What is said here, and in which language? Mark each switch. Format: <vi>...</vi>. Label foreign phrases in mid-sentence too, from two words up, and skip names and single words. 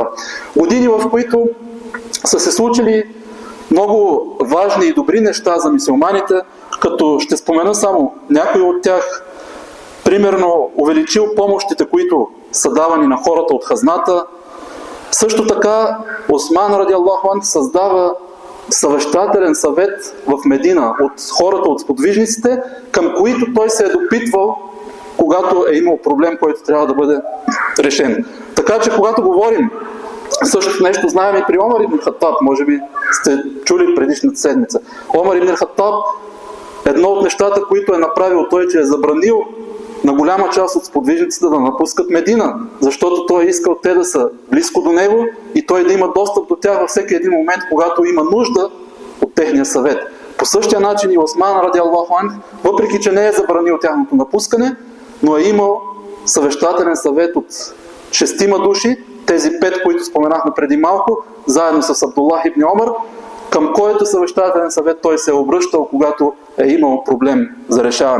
<bg>Години, в които са се случили много важни и добри неща за мюсюлманите, като ще спомена само някои от тях. Примерно, увеличил помощите, които са давани на хората от хазната. Също така Осман</bg> <ar>رضي الله عنه</ar> <bg>създава съвещателен съвет в Медина от хората, от сподвижниците, към които той се е допитвал, когато е имал проблем, който трябва да бъде решен. Така че, когато говорим също нещо, знаем и при Омар ибн Хаттаб, може би сте чули предишната седмица. Омар ибн Хаттаб, едно от нещата, които е направил той, че е забранил на голяма част от сподвижниците да напускат Медина, защото той е искал те да са близко до него и той да има достъп до тях във всеки един момент, когато има нужда от техния съвет. По същия начин и Осман</bg> <ar>رضي الله عنه,</ar> <bg>въпреки че не е забранил тяхното напускане, но е имал съвещателен съвет от 6 души, тези 5, които споменахме преди малко, заедно с Абдуллах ибн Омар, към който съвещателен съвет той се е обръщал, когато е имал проблем за решаване.</bg>